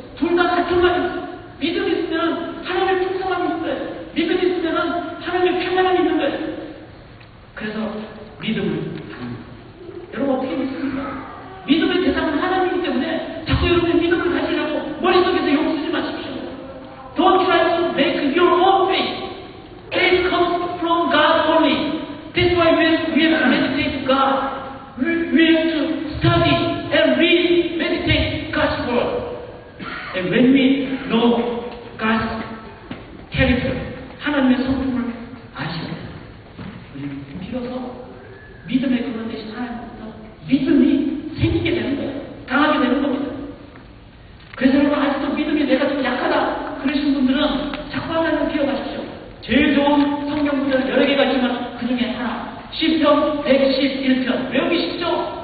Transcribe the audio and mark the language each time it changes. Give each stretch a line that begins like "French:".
Korean: 둘 다 같은 말입니다. 믿음이 있으면 하나님의 풍성함이 있는 거예요. 믿음이 있으면 하나님의 평안함이 있는 거예요. 그래서 믿음을 여러분 어떻게 믿습니까? 믿음의 대상은 하나님이기 때문에 자꾸 여러분의 믿음을 가지려고 머릿속에서 욕 쓰지 마십시오.
English: Don't try to make your own faith. Faith comes from God only. That's why we have to meditate God. We have to study and read, meditate God's word. And when we know God's character,
Korean: 하나님의 성품을 아셔야 돼요. 우리 비로소 믿음의 근원 되신 하나님부터 믿음이 생기게 되는 거예요. 강하게 되는 겁니다. 그래서 여러분 아직도 믿음이 내가 좀 약하다 그러신 분들은 자꾸 하나님을 기억하십시오. 제일 좋은 성경 구절은 여러 개가 있지만 그 중에 하나, 시편 111편 외우기 쉽죠?